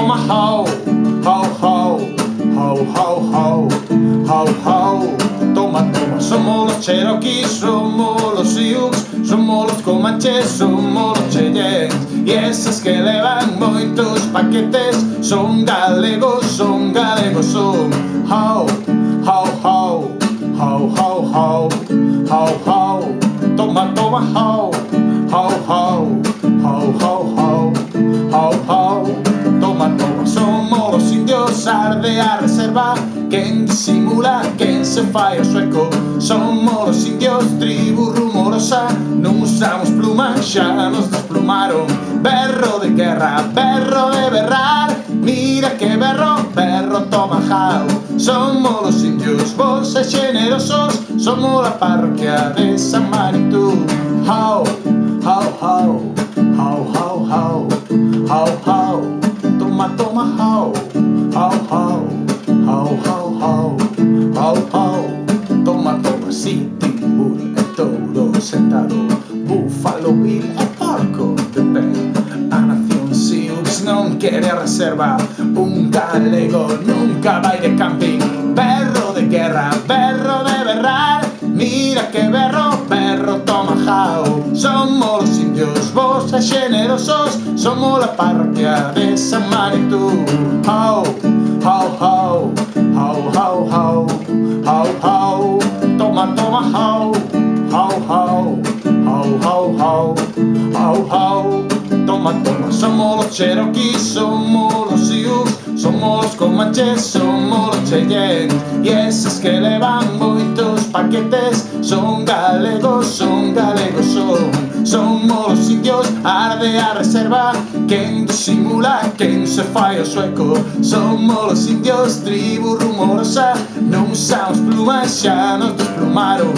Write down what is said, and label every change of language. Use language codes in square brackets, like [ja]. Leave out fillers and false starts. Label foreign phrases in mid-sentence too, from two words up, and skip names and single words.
[es] ho, ho, ho, ho, ho, ho, ho, ho. Toma, toma, somos los Cherokee, somos los Sioux, somos los Comanches, somos los Cheyennes. [gl] E esas que levan moitos paquetes son galegos, son galegos, son ho, ho, ho, ho, ho, ho, ho, ho. [es] Toma, toma, ho, ho, ho, ho, ho, ho, ho, ho. Toma, toma, somos los indios Ardea Reserva, [gl] quen disimula, quen se fai o sueco. [es] Somos los indios tribu rumorosa, [gl] non usamos plumas, xa nos desplumaron. Berro de guerra, berro de berrar, mira que berro, berro toma jau. [es] Somos los indios, [gl] vos e generosos, [es] somos la parroquia de San Marito. Jau, jau, jau, jau, jau, jau, jau, jau. Toma, toma, jau, jau, jau, jau, jau, jau, jau, jau. Toma, toma, [gl] Sitting Bull e touro sentado, Búfalo Bill e porco de pé. A nación Sioux non quere a reserva, un galego nunca vai de camping. Berro de guerra, berro de berrar, mira que berro, berro toma jau. [es] Somos los indios, [gl] vos e generosos, [es] somos la parroquia de San Marito. Jau, jau, jau, jau, jau, jau, jau, jau. Toma, toma, jau, jau, jau, jau, jau, jau, jau, jau. Toma, toma, somos los Cherokee, somos los Sioux, somos los Comanches, somos los Cheyennes. [gl] E esas que levan moitos paquetes son galegos, son galegos, son. [es] Somos los indios Ardea Reserva, [gl] quen disimula, quen se fai o sueco. [es] Somos los indios tribu rumorosa, [gl] non usamos plumas, xa nos desplumaron.